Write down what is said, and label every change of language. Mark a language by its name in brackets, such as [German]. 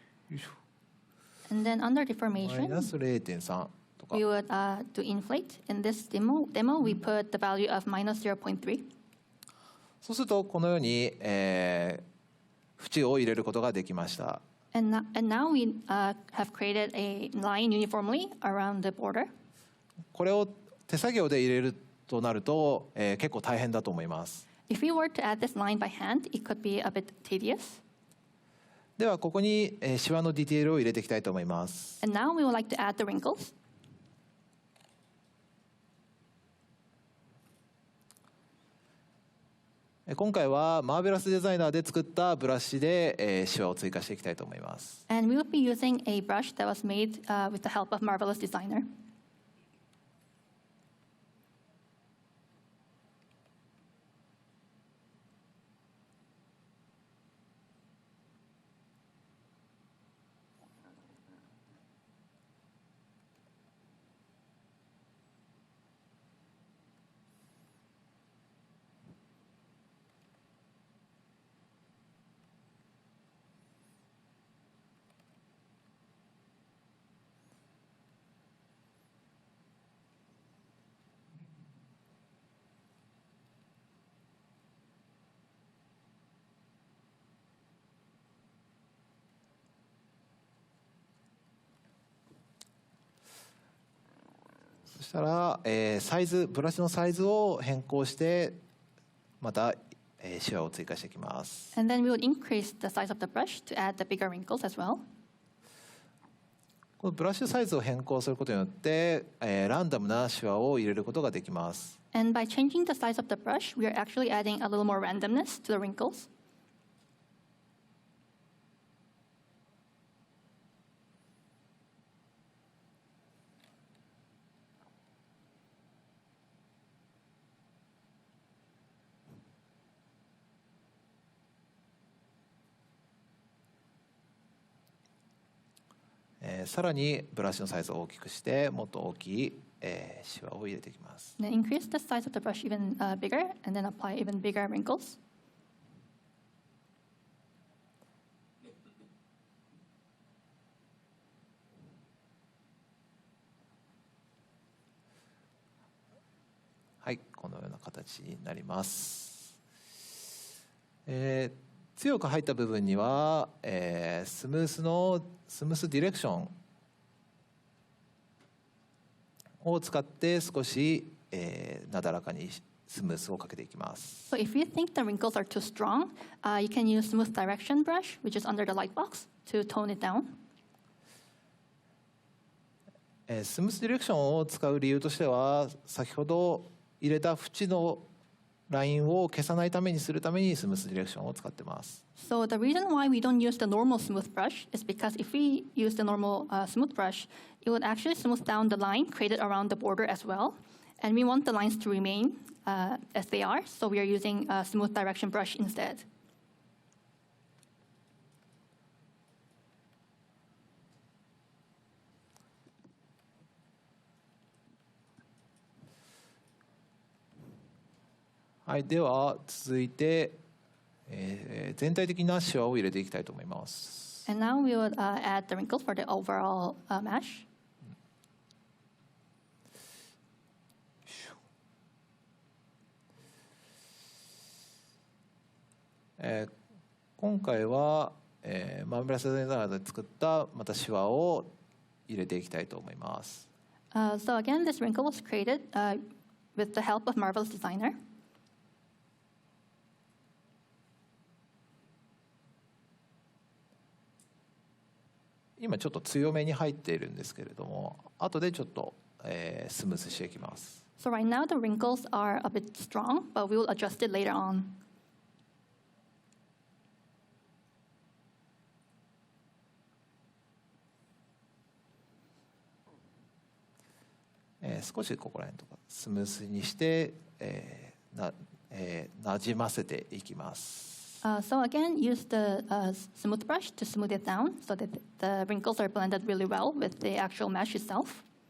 [Japanese] よいしょ。 [English] And then under [Japanese] マイ [English] deformation, [Japanese] ナス 0.3 とか。 [English] we would to inflate. In this demo, we put the value of minus 0.3. [Japanese] そうするとこのように、縁を入れることができました。 [English] And now we have created a line uniformly around the border. [Japanese] これを手作業で入れるとなると、結構大変だと思います。 [English] If we were to add this line by hand, it could be a bit tedious. [Japanese] ではここに、シワのディテールを入れていきたいと思います。 [English] And now we would like to add the wrinkles. [Japanese] 今回はマーベラスデザイナーで作ったブラシで、シワを追加していきたいと思います。 [English] And we will be using a brush that was made with the help of Marvelous Designer. [Japanese] そしたら、ブラシのサイズを変更してまた、シワを追加していきます。 [English] And then we would increase the size of the brush to add the bigger wrinkles as well. [Japanese] このブラシサイズを変更することによって、ランダムなシワを入れることができます。 [English] And by changing the size of the brush, we are actually adding a little more randomness to the wrinkles. [Japanese] さらにブラシのサイズを大きくしてもっと大きい、シワを入れていきます。 [English] Then increase the size of the brush even bigger, and then apply even bigger wrinkles. [Japanese] はい、このような形になります。強く入った部分には、スムースディレクションを使って少し、なだらかにスムースをかけていきます。 [English] So if you think the wrinkles are too strong, you can use smooth direction brush, which is under the light box, to tone it down. [Japanese] スムースディレクションを使う理由としては、先ほど入れた縁のラインを消さないためにするためにスムースディレクションを使ってます。 [English] So the reason why we don't use the normal smooth brush is because if we use the normal smooth brush, it would actually smooth down the line created around the border as well. And we want the lines to remain as they are, so we are using a smooth direction brush instead. [Japanese] はい、では続いて、全体的なシワを入れていきたいと思います。 [English] And now we would add the wrinkles for the overall mesh. [Japanese] 今回は、マーベラスデザイナーで作ったまたシワを入れていきたいと思います。 [English] So again, this wrinkle was created with the help of Marvel's designer. [Japanese] 今ちょっと強めに入っているんですけれども、後でちょっと、スムースしていきます。 [English] So right now the wrinkles are a bit strong, but we will adjust it later on. [Japanese] 少しここら辺とかスムースにして、なじませていきます。 [English] So again, use the smooth brush to smooth it down so that the wrinkles are blended really well with the actual mesh itself.